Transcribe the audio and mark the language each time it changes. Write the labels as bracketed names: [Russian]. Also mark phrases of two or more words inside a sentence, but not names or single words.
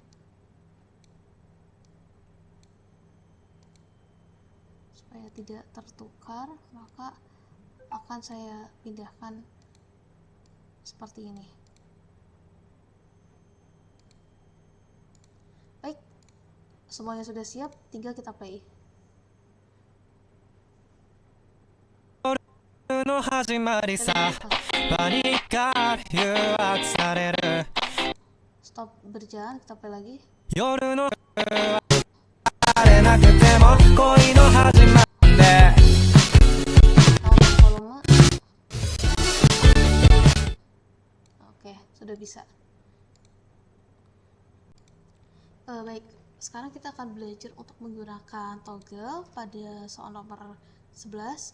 [Indonesian] Supaya tidak tertukar, maka akan saya pindahkan seperti ini. Baik, semuanya sudah siap, tinggal kita play. [Japanese] 夜の始まりさパニックが誘惑される [Indonesian] Stop berjalan, kita play lagi. [Japanese] 夜の荒れなくても恋の始まりで [Indonesian] Tambah volume. Oke, sudah bisa. Baik, sekarang kita akan belajar untuk menggunakan toggle pada soal nomor 11.